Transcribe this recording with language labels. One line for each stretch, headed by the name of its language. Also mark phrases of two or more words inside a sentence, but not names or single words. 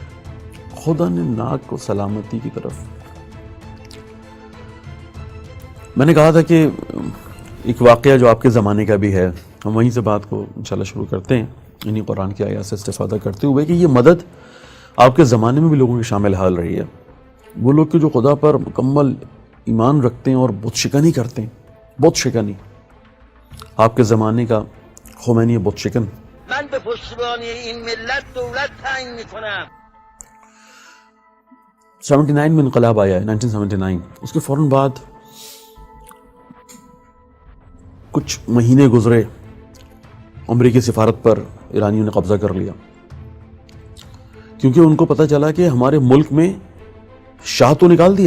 Urdu: خدا نے ناک کو سلامتی کی طرف، میں نے کہا تھا کہ ایک واقعہ جو آپ کے زمانے کا بھی ہے، ہم وہیں سے بات کو انشاءاللہ شروع کرتے ہیں انہی قرآن کی آیات سے استفادہ کرتے ہوئے کہ یہ مدد آپ کے زمانے میں بھی لوگوں کی شامل حال رہی ہے۔ وہ لوگ کہ جو خدا پر مکمل ایمان رکھتے ہیں اور بت شکنی کرتے ہیں، بت شکنی۔ آپ کے زمانے کا خمینی بت شکن،
Persian: من به پشتیبانی این ملت دولت تعیین میکنم۔
Urdu: 79 میں انقلاب آیا ہے، 1979۔ اس کے فوراً بعد کچھ مہینے گزرے، امریکی سفارت پر ایرانیوں نے قبضہ کر لیا، کیونکہ ان کو پتہ چلا کہ ہمارے ملک میں شاہ تو نکال دیا